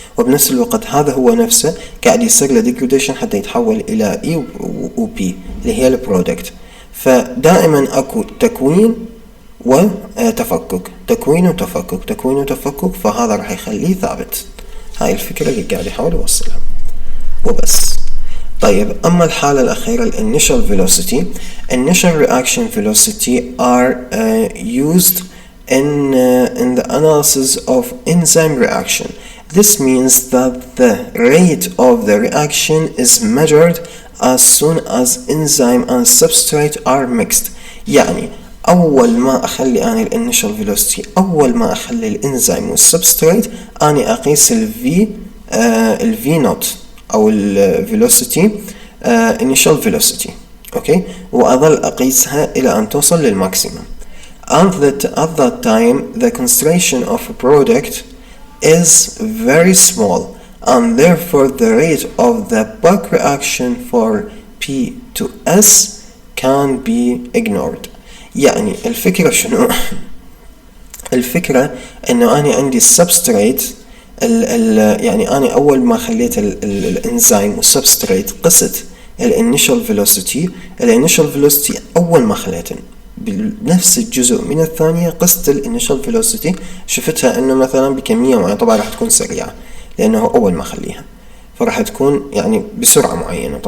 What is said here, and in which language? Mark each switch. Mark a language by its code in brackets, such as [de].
[ar] وبنفس الوقت هذا هو نفسه قاعد يصير له degradation حتى يتحول الى E و P اللي هي البرودكت. فدائما اكو تكوين وتفكك، تكوين وتفكك، تكوين وتفكك، فهذا راح يخليه ثابت. هاي الفكرة اللي قاعد يحاول يوصلها وبس. طيب، أما الحالة الأخيرة ال initial velocity. [en] Initial reaction velocity are used in the analysis of enzyme reaction. This means that the rate of the reaction is measured as soon as enzyme and substrate are mixed. [ar] يعني أول ما أخلي أنا ال initial velocity، أول ما أخلي الانزيم والسبستريت أنا أقيس ال V naught أو ال velocity initial velocity. أوكي، وأظل أقيسها إلى أن توصل للماكسيمم. [en] At that time the concentration of a product is very small and therefore the rate of the back reaction for P to S can be ignored. [ar] يعني الفكرة شنو؟ الفكرة إنه أنا عندي السبستريت يعني أنا أول ما خليت الإنزيم والسبستريت قست الانيشال فيلوسيتي أول ما خليتن بنفس الجزء من الثانية قست الانيشال فيلوسيتي، شفتها إنه مثلا بكمية معينة، طبعا راح تكون سريعة لأنه أول ما خليها، فراح تكون يعني بسرعة معينة.